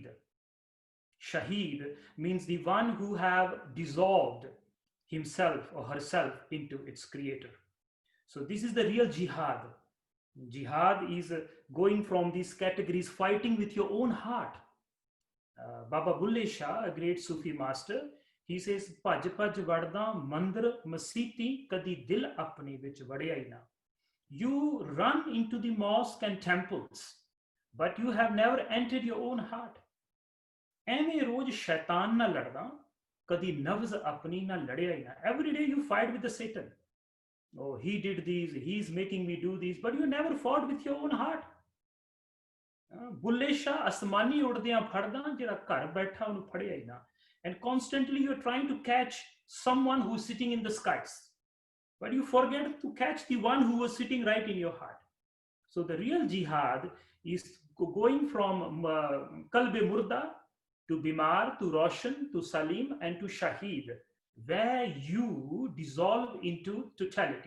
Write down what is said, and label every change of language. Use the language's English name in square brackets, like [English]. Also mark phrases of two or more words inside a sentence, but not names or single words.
[English] Shaheed means the one who have dissolved himself or herself into its creator. So this is the real jihad. Jihad is going from these categories, fighting with your own heart. Baba Bulle Shah, a great Sufi master, he says, [Punjabi] ਭੱਜ ਭੱਜ ਵੜਦਾ ਮੰਦਰ ਮਸੀਤੀ ਕਦੀ ਦਿਲ ਆਪਣੇ ਵਿੱਚ ਵੜਿਆ ਹੀ ਨਾ. [English] You run into the mosque and temples, but you have never entered your own heart. [Punjabi] ਐਵੇਂ ਰੋਜ਼ ਸ਼ੈਤਾਨ ਨਾਲ ਲੜਦਾ ਕਦੀ ਨਫਜ਼ ਆਪਣੀ ਨਾਲ ਲੜਿਆ ਹੀ ਨਾ [English] every day you fight with the Satan. Oh, he did these, he's making me do these, but you never fought with your own heart. [Punjabi] ਬੁੱਲੇ ਸ਼ਾਹ ਅਸਮਾਨੀ ਉੜਦਿਆਂ ਫੜਦਾ ਜਿਹੜਾ ਘਰ ਬੈਠਾ ਉਹਨੂੰ ਫੜਿਆ ਹੀ ਨਾ. [English] And constantly you're trying to catch someone who's sitting in the skies, but you forget to catch the one who was sitting right in your heart. So the real jihad is going from [Urdu] قلبِ مردہ [English] to Bimar, to Roshan, to Salim, and to Shaheed, where you dissolve into totality.